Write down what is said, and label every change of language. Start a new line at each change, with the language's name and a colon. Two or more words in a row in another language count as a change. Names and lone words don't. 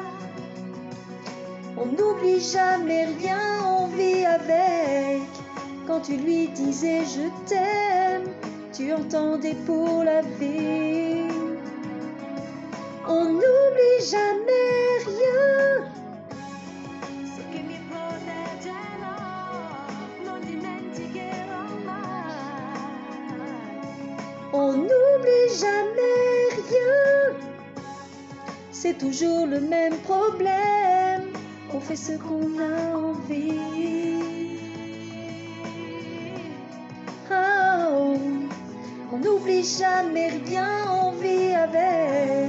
French: On n'oublie jamais rien, on vit avec. Quand tu lui disais je t'aime, tu entendais pour la vie. On n'oublie jamais rien.
Italian: So che mi proteggerò, non dimenticherò mai.
French: On n'oublie jamais rien. C'est toujours le même problème. On fait ce qu'on a envie. Oh, on n'oublie jamais rien, on vit avec.